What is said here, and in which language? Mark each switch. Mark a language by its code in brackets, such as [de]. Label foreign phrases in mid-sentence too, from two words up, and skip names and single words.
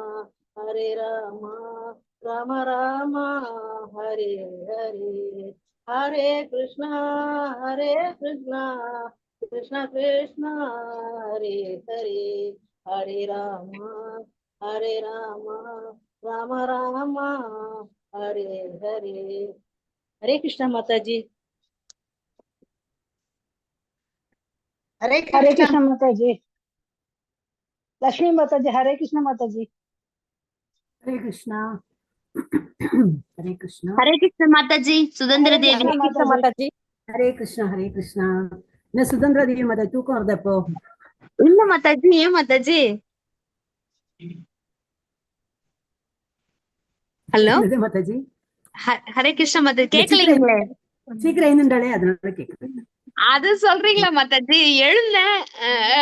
[hi] राम राम हरे हरे, हरे कृष्ण कृष्ण कृष्ण हरे हरे, हरे राम राम राम हरे हरे, हरे कृष्ण माता जी, हरे कृष्ण माता जी, लक्ष्मी माता जी, हरे कृष्ण माता जी, हरे कृष्णा हरे कृष्णा, हरे कृष्ण माता जी, सुदंद्र देवी माता जी, हरे कृष्णा [ta] என்ன சுதந்திர தேவி மாதா தூக்கம் வருது இப்போ? இல்ல மாதாஜி, ஏன் மாதாஜி? ஹலோ மாதாஜி, ஹரே கிருஷ்ண மாதாஜி, கேக்கலீங்களே. சீக்கிரம் எழுந்துட்டாலே அதனால கேக்குறேன். அது சொல்றீங்களா மாதாஜி? எழுந்தேன்.